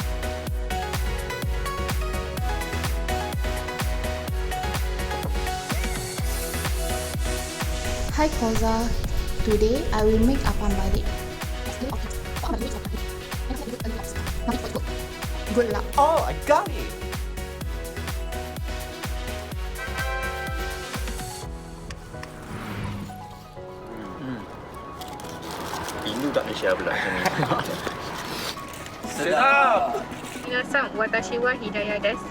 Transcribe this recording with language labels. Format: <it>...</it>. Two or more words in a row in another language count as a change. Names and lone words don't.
<en>Hi Koza, today I will make</en> <ms>apam balik.</ms> <en>Good luck. Oh, I got it.</en> <ms>Indo tak Malaysia pula macam ni. Sedap.</ms> <ja>皆さん、私はひだやです。</ja>